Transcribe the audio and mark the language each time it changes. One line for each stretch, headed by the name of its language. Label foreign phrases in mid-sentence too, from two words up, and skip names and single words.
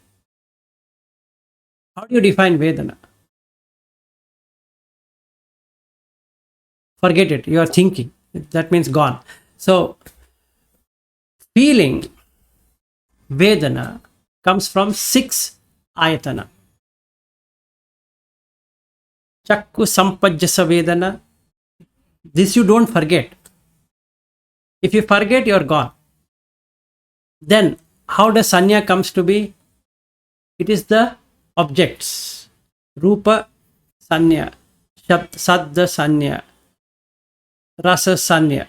English: How do you define Vedana? Forget it. You are thinking. That means gone. So feeling, Vedana, comes from 6 ayatana.
Pali: Chakku sampajjasa Vedana.
English: This you don't forget. If you forget, you're gone. Then how does Sanya comes to be? It is the objects.
Pali: Rupa Sanya, Sadda Sanya, Rasa Sanya.